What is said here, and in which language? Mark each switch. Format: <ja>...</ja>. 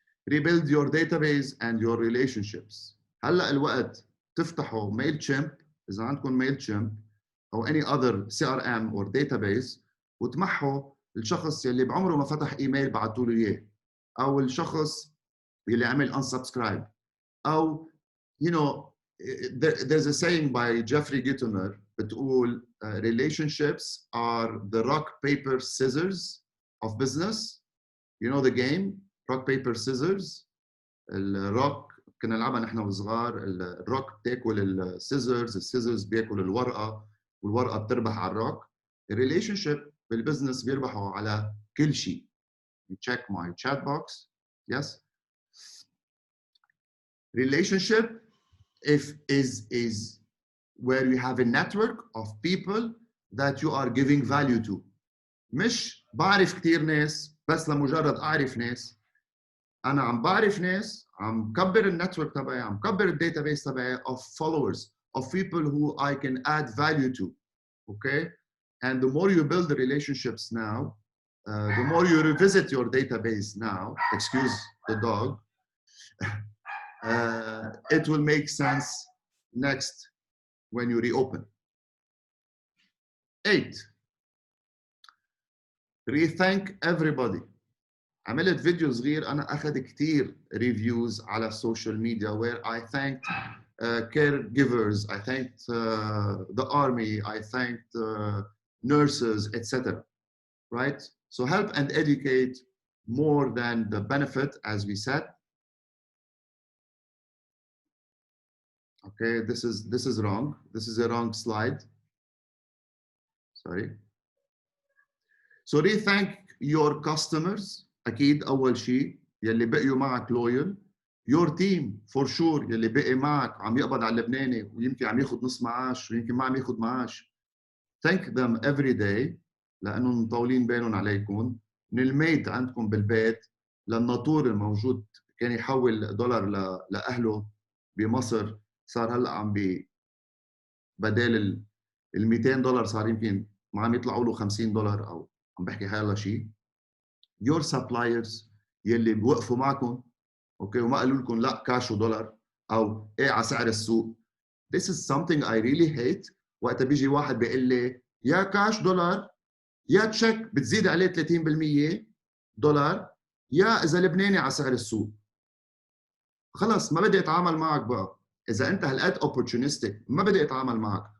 <en>Rebuild your database and your relationships.</en> <ar>هلا الوقت تفتحوا MailChimp إذا عندكم MailChimp أو</ar> <en>any other CRM or database</en> <ar>وتمحوا الشخص يلي بعمره ما فتح ايميل بعتوا له اياه، او الشخص يلي عمل</ar> <en>unsubscribe، او you know there's a saying by Jeffrey Gitomer</en> <ar>بتقول</ar> <en>relationships are the rock paper scissors of business. You know the game rock paper scissors.</en> <ar>الروك كنا نلعبها نحن وصغار، الروك بتاكل السيزرز بياكل الورقه والورقه بتربح على الروك. الريليشن شيب بالبزنس بيربحوا على كل شيء.</ar> <en>You check my chat box. Yes. Relationship is where you have a network of people that you are giving value to.</en> <ar>مش بعرف كتير ناس بس لمجرد أعرف ناس. أنا عم بعرف ناس، عم كبر النتورك تبعي، عم كبر الداتابيس تبعي</ar> <en>of followers, of people who I can add value to. Okay? And the more you build the relationships now, the more you revisit your database now, excuse the dog, it will make sense next when you reopen. 8. Rethank everybody.</en> <ar>عملت فيديو صغير أنا أخذ كتير</ar> <en>reviews على social media where I thanked caregivers, I thanked the army, I thanked nurses, etc. Right? So help and educate more than the benefit, as we said. Okay, this is wrong. This is a wrong slide. Sorry. So rethank your customers.</en> <ar>أكيد أول شيء يلي بقيوا معك loyal.</ar> <en>your team for sure</en> <ar>يلي بقي معك عم يقبض على اللبناني ويمكن عم ياخذ نص معاش ويمكن ما عم ياخذ معاش.</ar> <en>Thank them every day</en> <ar>لأنهم مطولين بالهم عليكم. من الميت عندكم بالبيت للناطور الموجود كان يحول دولار لأهله بمصر، صار هلا عم بدال ال 200 دولار صار يمكن ما عم يطلعوا له 50 دولار او عم بحكي حيلا شيء.</ar> <en>your suppliers</en> <ar>يلي بوقفوا معكم اوكي وما قالوا لكم لا كاش ودولار او ايه على سعر السوق.</ar> <en>This is something I really hate.</en> <ar>وقت بيجي واحد بيقول لي يا كاش دولار يا تشيك بتزيد عليه 30% دولار يا اذا لبناني على سعر السوق. خلص ما بدي اتعامل معك بقى. اذا انت هالقد opportunistic ما بدي اتعامل معك.</ar>